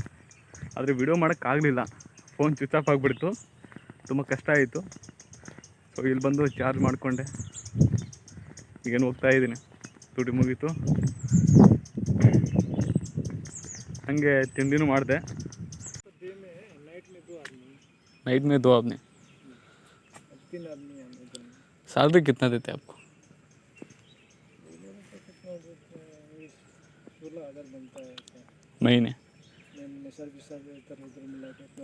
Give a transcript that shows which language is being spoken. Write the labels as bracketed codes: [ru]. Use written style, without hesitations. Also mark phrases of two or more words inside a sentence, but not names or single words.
[kn] ಆದರೆ ವಿಡಿಯೋ ಮಾಡೋಕ್ಕಾಗಲಿಲ್ಲ, [en] phone switch off [kn] ಆಗಿಬಿಡ್ತು, ತುಂಬ ಕಷ್ಟ ಆಯಿತು. ಸೊ ಇಲ್ಲಿ ಬಂದು ಚಾರ್ಜ್ ಮಾಡಿಕೊಂಡೆ, ಈಗೇನು ಹೋಗ್ತಾ ಇದ್ದೀನಿ. ಡ್ಯೂಟಿ ಮುಗೀತು, ಹಾಗೆ ತಿಂಡಿನೂ ಮಾಡಿದೆ. [hi] नाइट में 2 आदमी, 3 आदमी हैं. सैलरी कितना देते हैं आपको? 16,000 बनता है महीने. सर्विस इधर मिला के.